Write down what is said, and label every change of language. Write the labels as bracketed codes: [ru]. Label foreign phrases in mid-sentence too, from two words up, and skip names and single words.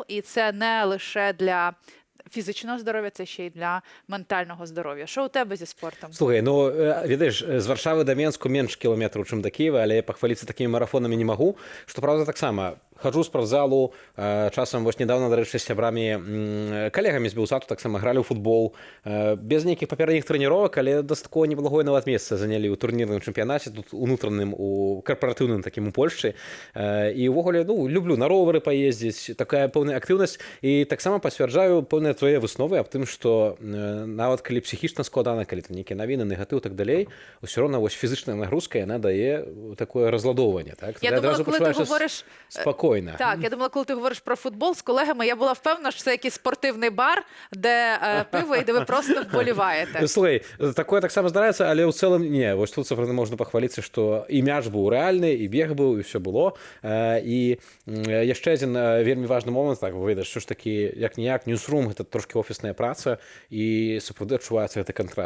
[uk] І це не лише для фізичного здоров'я, це ще й для ментального здоров'я. Що у тебе зі спортом? Слухай, ну, видиш, з Варшави до Менську менше кілометрів, ніж до Києва, але похвалитися такими марафонами не можу. Що, правда, так само. Хожу в спортзалу, часом вось недавно, до речі, [be] з сябрамі, колегамі з Білсату так само грали ў футбол. Без нейкіх папярэдніх трэніровак, але досыць такое неблагое нават месца занялі ў турнірным чэмпіянаце, тут унутраным, у карпаратыўным такім у Польшчы. І ўвогуле, ну, люблю на ровары паездзіць, такая пэўная актыўнасць. І таксама пацвярджаю пэўныя твае высновы аб тым, што нават калі псіхічна складана, калі там нейкія навіны, негатыў, так далей, усё роўна вось фізычная нагрузка, яна дае такое разладоўванне, так? [uk] Я думала, коли ти говориш спокійно. Так, я думала, коли ти говориш про футбол з колегами, я була впевнена, що це якийсь спортивний бар, де пиво і де ви просто вболіваєте. [be] Слухай, такое так само здараецца, але ў цэлым не. Вось тут сапраўды можна пахваліцца, што і мяч быў рэальны, і бег быў, і ўсё было. І яшчэ адзін вельмі важны момант, так, вы ведаеш, [uk] що ж такі, як-ніяк, [be] ньюсрум, гэта трошкі офісная праца, і сапраўды адчуваецца гэты кантраст.